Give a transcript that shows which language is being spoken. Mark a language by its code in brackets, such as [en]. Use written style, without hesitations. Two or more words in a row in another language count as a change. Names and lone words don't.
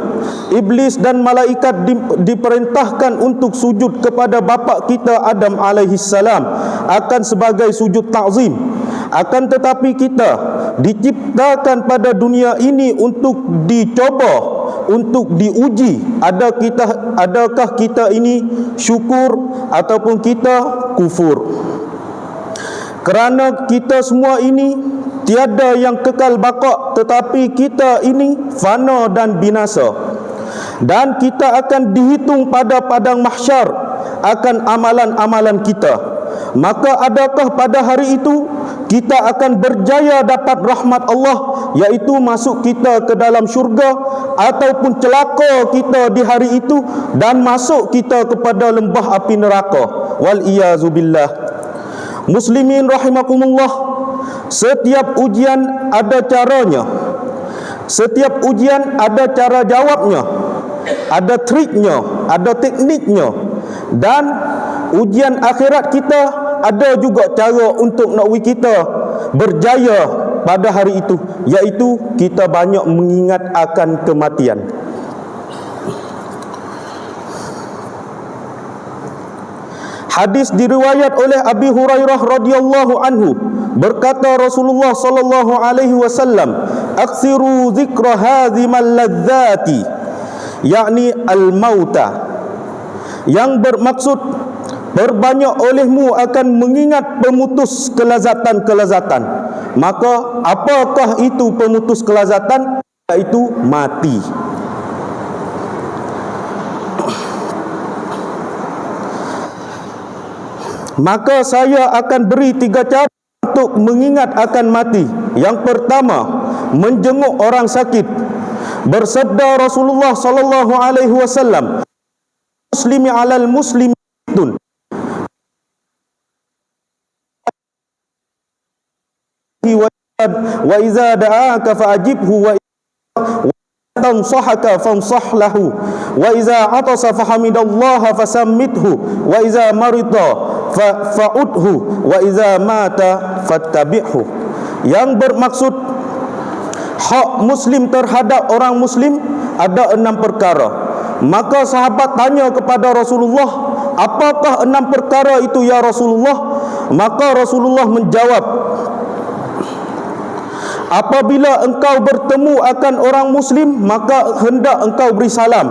[ms] Iblis dan malaikat diperintahkan untuk sujud kepada bapa kita Adam alaihissalam akan sebagai sujud ta'zim. Akan tetapi kita diciptakan pada dunia ini untuk dicoba, untuk diuji. Adakah kita ini syukur ataupun kita kufur? Kerana kita semua ini tiada yang kekal baqa', tetapi kita ini fana dan binasa. Dan kita akan dihitung pada padang mahsyar akan amalan-amalan kita. Maka adakah pada hari itu kita akan berjaya dapat rahmat Allah, iaitu masuk kita ke dalam syurga, ataupun celaka kita di hari itu dan masuk kita kepada lembah api neraka? [ar] والعياذ بالله. المسلمين رحمكم الله, [ms] setiap ujian ada caranya. Setiap ujian ada cara jawabnya, ada triknya, ada tekniknya. Dan ujian akhirat kita ada juga cara untuk nak kita berjaya pada hari itu, iaitu kita banyak mengingat akan kematian. Hadis diriwayat oleh Abi Hurairah [ar] رضي الله عنه, [ms] berkata Rasulullah [ar] صلى الله عليه وسلم أكثروا ذكر هاذم اللذات", [ms] yakni al-mauta, yang bermaksud berbanyak olehmu akan mengingat pemutus kelazatan-kelazatan. Maka apakah itu pemutus kelazatan? Iaitu mati. Maka saya akan beri 3 cara untuk mengingat akan mati. Yang pertama, menjenguk orang sakit. Bersabda Rasulullah [ar] صلى الله عليه وسلم المسلم على المسلمين وإذا دعاك فأجبه وإذا استنصحك فانصح له وإذا عطس فحمد الله فشمته وإذا مرض فعده وإذا مات فاتبعه." [ms] Yang bermaksud hak muslim terhadap orang muslim ada 6 perkara. Maka sahabat tanya kepada Rasulullah, "Apakah 6 perkara itu ya Rasulullah?" Maka Rasulullah menjawab, "Apabila engkau bertemu akan orang muslim, maka hendak engkau beri salam.